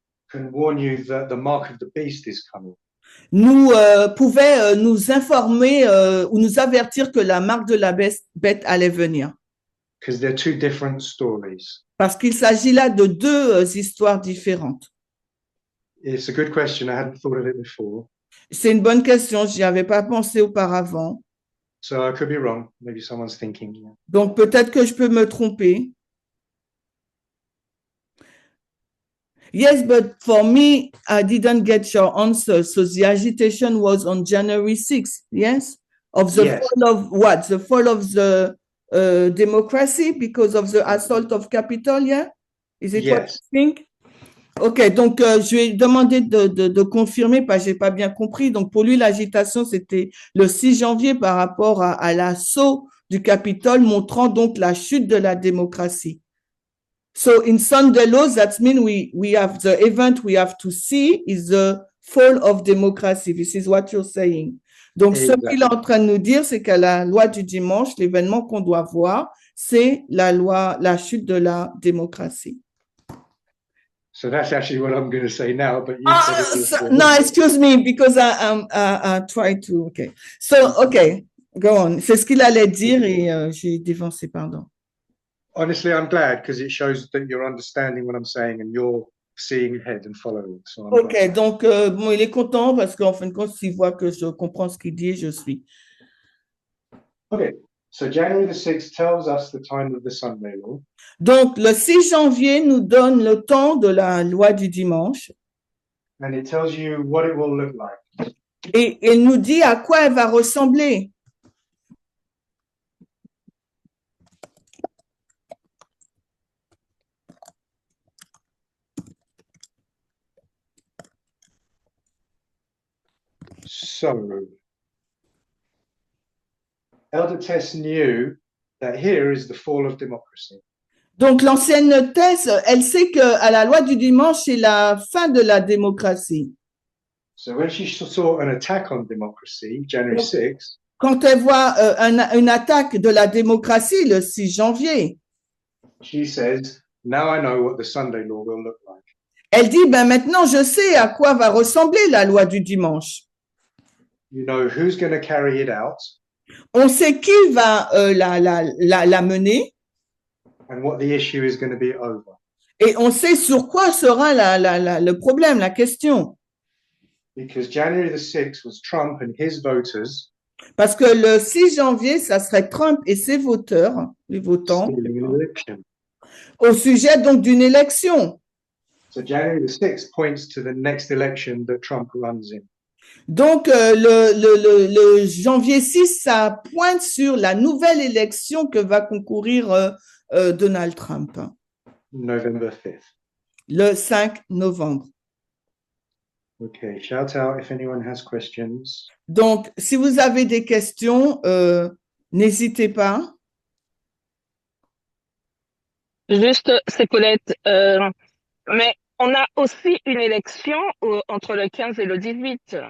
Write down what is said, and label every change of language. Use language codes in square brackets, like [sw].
[en] can warn you that the mark of the beast is coming. [fr] nous pouvait nous informer ou nous avertir que la marque de la bête allait venir. [en] Because they're two different stories. [fr] Parce qu'il s'agit là de deux histoires différentes. [en] It's a good question. I hadn't thought of it before. [fr] C'est une bonne question, j'y avais pas pensé auparavant. [en] So I could be wrong. Maybe someone's thinking. Yeah. [fr] Donc peut-être que je peux me tromper. [en] Yes, but for me, I didn't get your answer. So the agitation was on January 6th, yes? Of the Yes. fall of what? The fall of the democracy because of the assault of Capitol, yeah? Is it what Yes. you think? [fr] OK, donc je vais demander de confirmer parce que j'ai pas bien compris. Donc pour lui, l'agitation, c'était le 6 janvier par rapport à l'assaut du Capitole, montrant donc la chute de la démocratie. [en] So in Sunday laws, that means we have the event we have to see is the fall of democracy. This is what you're saying. [fr] Donc ce [en] Exactly. [fr] qu'il est en train de nous dire, c'est qu'à la loi du dimanche, l'événement qu'on doit voir, c'est la chute de la démocratie. [en] So that's actually what I'm going to say now. But you said it before. No, excuse me, because I try to. Okay, so okay, go on. [fr] C'est ce qu'il allait dire et j'ai dévancé, pardon. [en] Honestly, I'm glad because it shows that you're understanding what I'm saying and you're seeing ahead and following. So I'm Ok, glad. [fr] donc bon, il est content parce qu'en fin de compte, s'il voit que je comprends ce qu'il dit et je suis. [en] Okay. So January the 6th tells us the time of the Sunday law. [fr] Donc le 6 janvier nous donne le temps de la loi du dimanche [en] And it tells you what it will look like. [fr] et il nous dit à quoi elle va ressembler. [en] So, Elder Tess knew that here is the fall of democracy. [fr] Donc l'ancienne thèse, elle sait que à la loi du dimanche, c'est la fin de la démocratie. [en] So when she saw an attack on democracy, January 6th, [fr] Quand elle voit une attaque de la démocratie le 6 janvier, [en] she says, now I know what the Sunday law will look like. [fr] elle dit, ben maintenant je sais à quoi va ressembler la loi du dimanche. [en] You know who's going to carry it out [fr] On sait qui va la mener [en] and what the issue is going to be over. [fr] et on sait sur quoi sera le problème, la question. [en] Because January the 6th was Trump and his voters [fr] Parce que le 6 janvier, ça serait Trump et ses voteurs, les votants, [en] stealing an election. [fr] au sujet donc d'une élection. [en] So January the 6th points to the next election that Trump runs in. [fr] Donc, le janvier 6, ça pointe sur la nouvelle élection que va concourir Donald Trump, [en] November 5th. [fr] le 5 novembre. [en] Okay, shout out if anyone has questions. [fr] Donc, si vous avez des questions, n'hésitez pas. Juste, c'est Colette. Mais on a aussi une élection entre le 15 et le 18.